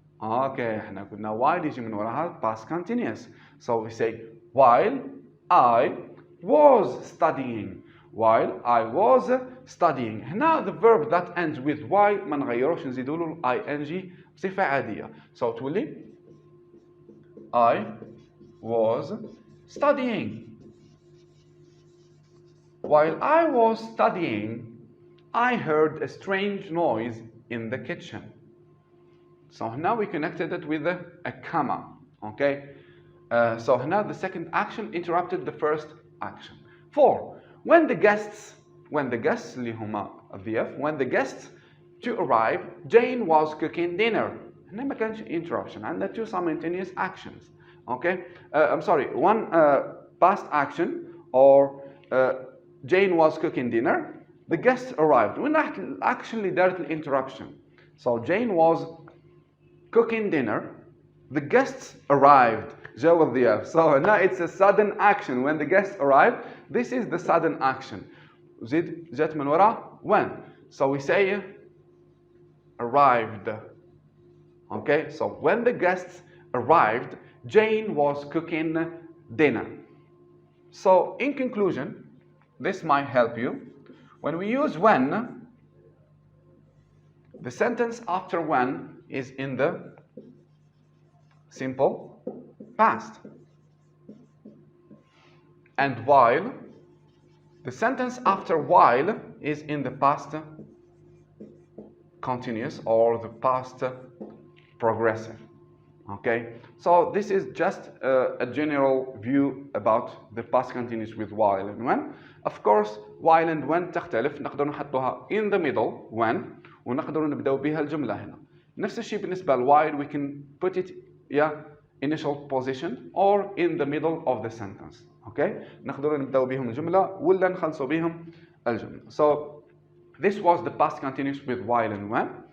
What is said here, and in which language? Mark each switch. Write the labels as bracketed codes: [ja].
[ar] Okay, احنا قلنا while يجي من وراها past continuous. [en] So we say while I was studying. While I was studying. [ar] هنا the verb that ends with y ما نغيروش نزيدوا له ing بصفة عادية. [en] So تولي I was studying. While I was studying, I heard a strange noise in the kitchen. So now we connected it with a comma. Okay. So now the second action interrupted the first action. 4. When the guests [ar] اللي هما الضياف, [en] when the guests to arrive, Jane was cooking dinner. [ar] هنا ما كانش interruption. عندنا [en] two simultaneous actions. Okay. I'm sorry. One past action or Jane was cooking dinner. The guests arrived. [ar] وين راحت الاكشن اللي دارت الانتربشن؟ [en] So Jane was cooking dinner. The guests arrived. [ar] جاوا الضياف. [en] So now it's a sudden action. When the guests arrived, this is the sudden action. [ar] زيد جات من ورا when. [en] So we say arrived. Okay. So when the guests arrived, Jane was cooking dinner. So in conclusion, this might help you. When we use when, the sentence after when is in the simple past. And while, the sentence after while is in the past continuous or the past progressive. Okay, so this is just a general view about the past continuous with while and when. Of course, while and when [ar] تختلف. نقدر نحطها [en] in the middle [ar] when ونقدر نبدأ بها الجملة هنا. نفس الشيء بالنسبة ل [en] while, we can put it initial position or in the middle of the sentence. [ar] Okay, نقدر نبدأ بهم الجملة ولا نخلصوا بهم الجملة. [en] So this was the past continuous with while and when.